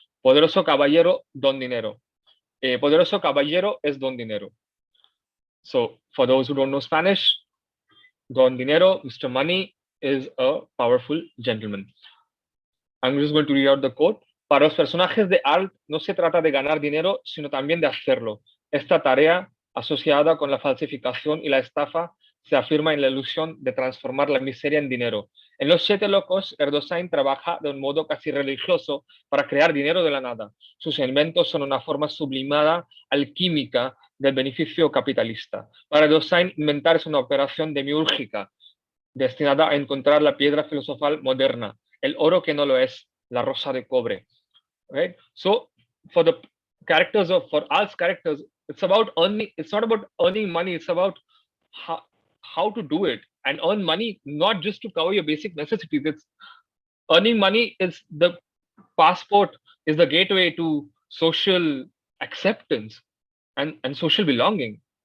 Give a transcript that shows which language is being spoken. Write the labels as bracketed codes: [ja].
[es] Poderoso caballero, don dinero. Poderoso caballero es don dinero. [en] So for those who don't know Spanish, [es] don dinero, [en] Mr. Money, is a powerful gentleman. I'm just going to read out the quote. [es] Para los personajes de Alt no se trata de ganar dinero, sino también de hacerlo. Esta tarea, asociada con la falsificación y la estafa, se afirma en la ilusión de transformar la miseria en dinero. En Los Siete Locos, Erdogan trabaja de un modo casi religioso para crear dinero de la nada. Sus inventos son una forma sublimada, alquímica, del beneficio capitalista. Para Erdogan, inventar es una operación demiúrgica, destinada a encontrar la piedra filosofal moderna, el oro que no lo es, la rosa de cobre. [en] Right? So, for Alt's characters, it's about earning. It's not about earning money. It's about how to do it and earn money, not just to cover your basic necessities. It's earning money is the passport, is the gateway to social acceptance and social belonging.